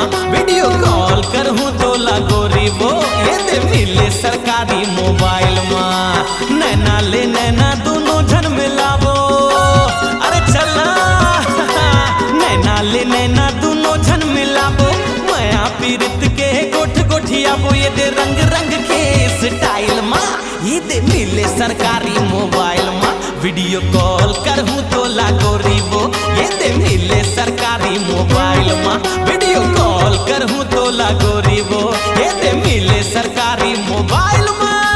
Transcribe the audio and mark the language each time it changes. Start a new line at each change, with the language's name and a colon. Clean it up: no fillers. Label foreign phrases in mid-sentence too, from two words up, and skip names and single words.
English: video call
Chhattisgarhi: करहूँ तो लागो रिवो, ये दे मिले सरकारी मोबाइल माँ। नैना ले नैना दोनों झन मिलावो, अरे चला नैना ले नैना दोनों झन मिलावो। माया पीरित के गोठ गोठियाबो, ये दे रंग रंग के स्टाइल माँ। ये दे मिले सरकारी मोबाइल माँ।
English: video call
Chhattisgarhi: करहूँ तो लागो रिवो, ये दे मिले सरकारी मोबाइल माँ।
English: video call
Chhattisgarhi: करहूँ तो लागो रिवो, ये दे मिले सरकारी मोबाइल माँ।